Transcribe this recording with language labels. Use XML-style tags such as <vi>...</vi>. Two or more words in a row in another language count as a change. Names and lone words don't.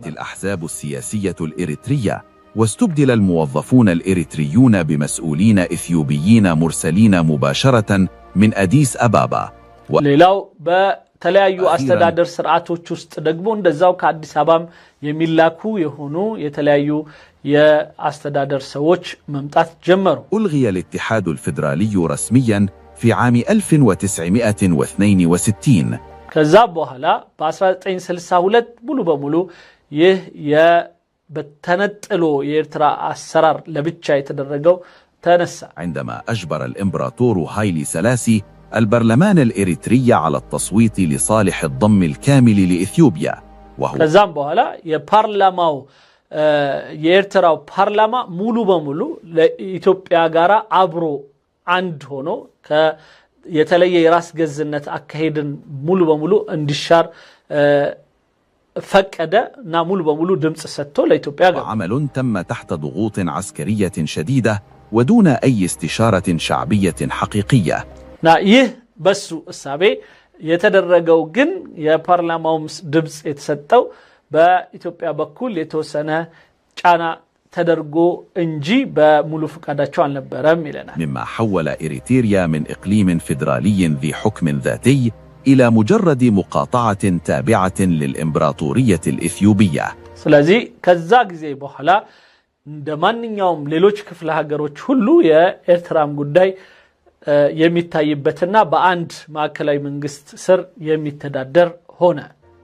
<ar>الأحزاب السياسية الإريترية واستبدل الموظفون الإريتريون بمسؤولين إثيوبيين مرسلين مباشرة من أديس أبابا</ar> <am>ሌላው በተለያዩ አስተዳደር ስርዓቶች ውስጥ ደግሞ እንደዛው ከአዲስ አበባም የሚላኩ የሆኑ የተለያዩ የአስተዳደር ሰዎች መምጣት ጀመሩ</am> <ar>ألغي الاتحاد الفيدرالي رسميا في عام 1962</ar> <am>ከዛ በኋላ በ1962 ሙሉ በሙሉ ይህ በተነጥሎ የኤርትራ አሰራር ለብቻ የተደረገው ተነሳ</am> <ar>عندما أجبر الإمبراطور هايلي سلاسي البرلمان الإريتري على التصويت لصالح الضم الكامل لإثيوبيا وهو</ar> <am>ከዛም በኋላ የፓርላማው የኤርትራው ፓርላማ ሙሉ በሙሉ ለኢትዮጵያ ጋራ አብሮ አንድ ሆኖ የተለየ የራስ ገዝነት አካሄድን ሙሉ በሙሉ እንዲሻር ፈቀደ እና ሙሉ በሙሉ ድምጽ ሰጥቶ ለኢትዮጵያ ገባ</am> <ar>عمل تم تحت ضغوط عسكرية شديدة ودون أي استشارة شعبية حقيقية</ar> <am>ና ይህ በሱ እሳቤ የተደረገው ግን የፓርላማው ድምጽ የተሰጠው በኢትዮጵያ በኩል የተወሰነ ጫና ተደርጎ እንጂ በሙሉ ፍቃዳቸው አልነበረም ይለናል</am> <ar>مما حول إريتريا من إقليم فيدرالي ذي حكم ذاتي إلى مجرد مقاطعة تابعة للإمبراطورية الإثيوبية</ar> <am>ስለዚህ ከዛ ጊዜ በኋላ እንደማንኛውም ሌሎች ክፍለ ሀገሮች ሁሉ የኤርትራም ጉዳይ የሚታይበትና በአንድ ማዕከላዊ መንግስት ስር የሚተዳደር ሆነ</am>